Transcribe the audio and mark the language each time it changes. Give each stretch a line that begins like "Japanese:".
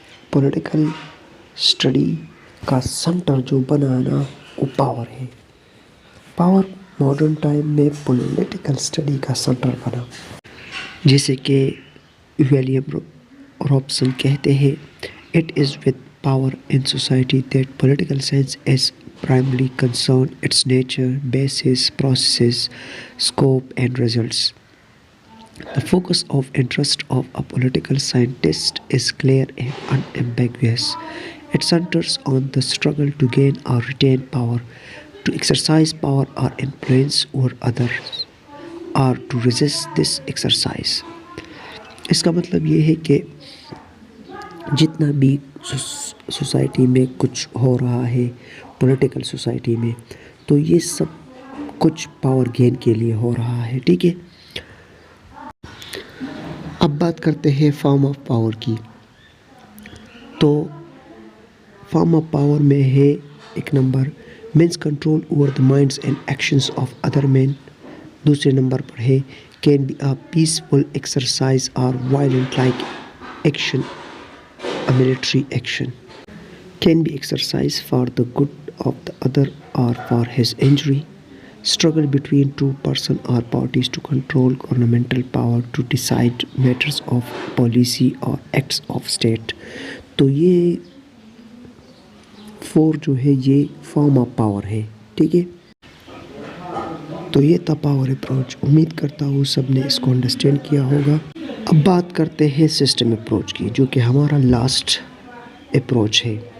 Urdu: Political study کا centre جو بنا نا وہ پاور ہے۔ پاور ماڈرن ٹائم میں پولیٹیکل اسٹڈی کا سینٹر بنا، جیسے کہ ولیم رابسن کہتے ہیں
English: It is with power in society that political science is primarily concerned, its nature, basis, processes, scope, and results. The focus of interest of a political scientist is clear and unambiguous. It centers on the struggle to gain or retain power, to exercise power or influence over others, or to resist this exercise.
Urdu: اس کا مطلب یہ ہے کہ جتنا بھی society میں کچھ ہو رہا ہے، پولیٹیکل سوسائٹی میں، تو یہ سب کچھ پاور گین کے لیے ہو رہا ہے، ٹھیک ہے۔ اب بات کرتے ہیں فارم آف پاور کی۔ تو فارم آف پاور میں ہے ایک number
English: Means control over the minds and actions of other men.
Urdu: دوسرے نمبر پر ہے
English: Can be a peaceful exercise اور violent like action, a military action, can be exercised for the good of the other or for his injury. Struggle between two persons or parties to control governmental power to decide matters of policy or acts of state.
Urdu: تو یہ four جو ہے یہ form of power ہے، ٹھیک ہے۔ تو یہ تھا پاور اپروچ۔ امید کرتا ہوں سب نے اس کو انڈرسٹینڈ کیا ہوگا۔ اب بات کرتے ہیں سسٹم اپروچ کی، جو کہ ہمارا لاسٹ اپروچ ہے۔